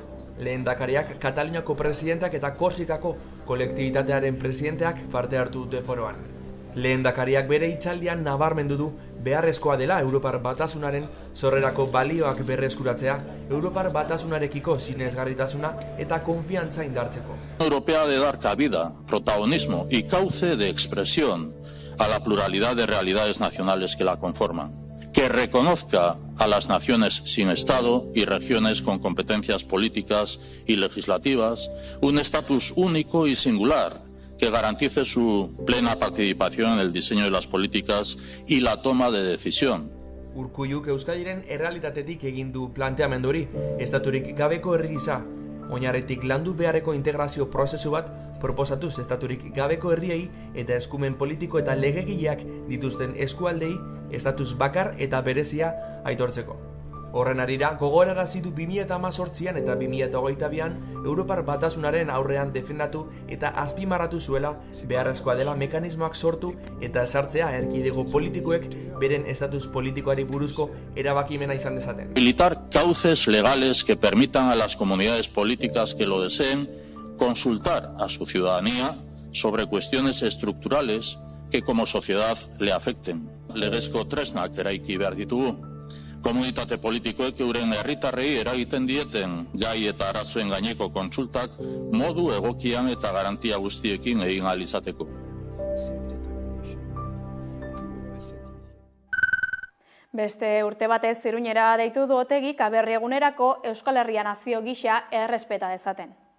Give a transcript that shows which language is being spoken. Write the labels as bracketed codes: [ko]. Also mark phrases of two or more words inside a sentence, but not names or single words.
[eu] Lehendakariak Kataluniako presidenteak eta Korsikako kolektibitatearen presidenteak parte hartu dute foroan. Lehendakariak bere hitzaldian nabarmendu du beharrezkoa dela Europar Batasunaren sorrerako balioak berreskuratzea, Europar Batasunarekiko sinesgarritasuna eta konfiantza indartzeko. [es] Europea de dar cabida, protagonismo y cauce de expresión a la pluralidad de realidades nacionales que la conforman, que reconozca a las naciones sin Estado y regiones con competencias políticas y legislativas un estatus único y singular que garantice su plena participación en el diseño de las políticas y la toma de decisión. [eu] Urkulluk Euskadiren errealitatetik egin du planteamendu hori, estaturik gabeko herri gisa, oinarritik landu beharreko integrazio prozesu bat proposatuz estaturik gabeko herriei eta eskumen politiko eta legegileak dituzten eskualdei estatus bakar eta berezia aitortzeko. Horren arira, gogorarazi du 2018an eta 2022an Europar Batasunaren aurrean defendatu eta azpimarratu zuela beharrezkoa dela mekanismoak sortu eta ezartzea erkidego politikoek beren estatus politikoari buruzko erabakimena izan dezaten. [es] Habilitar cauces legales que permitan a las comunidades políticas que lo deseen consultar a su ciudadanía sobre cuestiones estructurales que como sociedad le afecten. [eu] Legezko tresnak eraiki behar ditugu. Komunitate politikoek euren herritarrei eragiten dieten gai eta arazoen gaineko kontsultak modu egokian eta garantia guztiekin egin ahal izateko. Beste urte batez Iruñera deitu du Otegik aberri egunerako Euskal Herria nazio gisa errespeta dezaten.